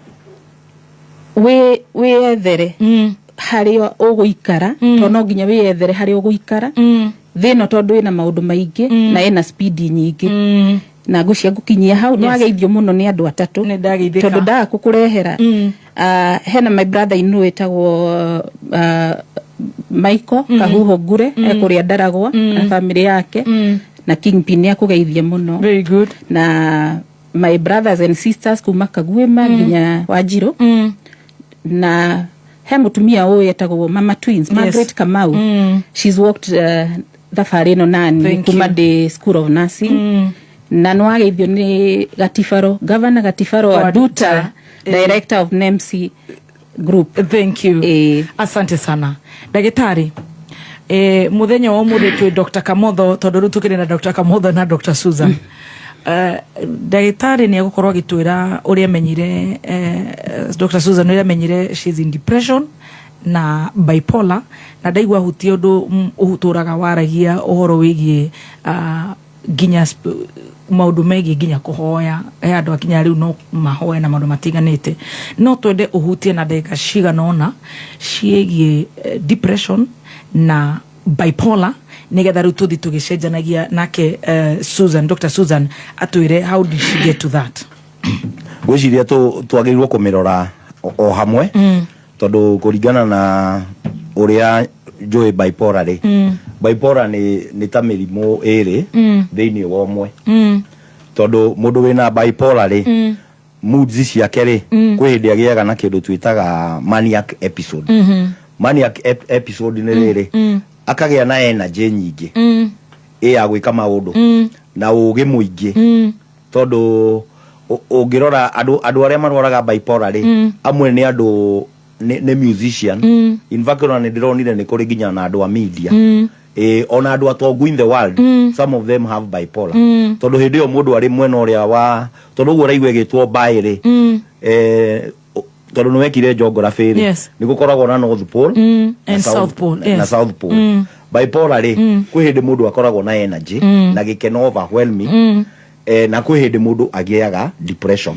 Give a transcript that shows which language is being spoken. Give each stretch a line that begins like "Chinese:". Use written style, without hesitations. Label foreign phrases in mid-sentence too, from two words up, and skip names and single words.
Kikuyu: we ethere hario uguikara to no nginya we ethere hario uguikara thino tondu ina maundu maingi na ina speed nyingi na ngucia ngukinyia hau no ageithio muno ni andu atatu tondu ndaku kurehera hena
English: my brother
Kikuyu: inu etagwo Michael Kahuho Ngure ekuria Ndaragwa na family yake na Kingpin akugeithia muno
English: very good
Kikuyu: na
English: my brothers and sisters
Kikuyu: kuma Kagwema nginya Wanjiru na he mutumia uyu etagwo Mama Twins Margaret Kamau
English: she's worked
Kikuyu: thabari no nani kuma the School of Nursing na no ageithio ni Gatifaro Governor Gatifaro Aduta Director of NEMC Group.
English: Thank you.
Swahili: Asante sana.
Kikuyu: Dagitari, muthenya wa umuthi twi Dr. Kamotho tondu ru tukire na Dr. Kamotho na Dr. Susan. Dagitari ni agukorwo agitwira uria menyire Dr. Susan uria menyire
English: she's in depression
Kikuyu: na bipolar na ndaigua huti undu uhuturaga waragia uhoro wigie ginya maundu megi ginya kuhoya andu akinya riu no mahoya na maundu matiganite no twende uhutie na ndeka ciganona ciegie depression na bipolar nigetha riu tuthi tugicenjanagia nake Susan Dr.
English: Susan atwire how did she get to that
Kikuyu: gwiciria twagirwo kumirora o hamwe tondu kuringana na uria joy bipolar ri bipolar ni ta mirimo iri thiini wa umwe tondu mundu wina bipolar ri moods ciake ri kwi hindi agiaga na kindu twitaga
English: maniac episode maniac episode
Kikuyu: ni riri akagia na energy nyingi ya gwika maundu na ugi muingi tondu ungirora andu aria marwaraga bipolar ri amwe ni andu ne musician
English: in fact
Kikuyu: ona ndironire ni kuri ginya na andu a media ona andu atongu
English: in the world some of them have bipolar
Kikuyu: tondu hindi yo mundu ari mwena uria wa tondu guo raigwe gitwo bairi tondu nwekire geography ri ni gukoragwo na North Pole
English: and South Pole
Kikuyu: na South Pole bipolar ri kwi hindi mundu akoragwo na energy na gikeno overwhelming na kwi hindi mundu agiaga depression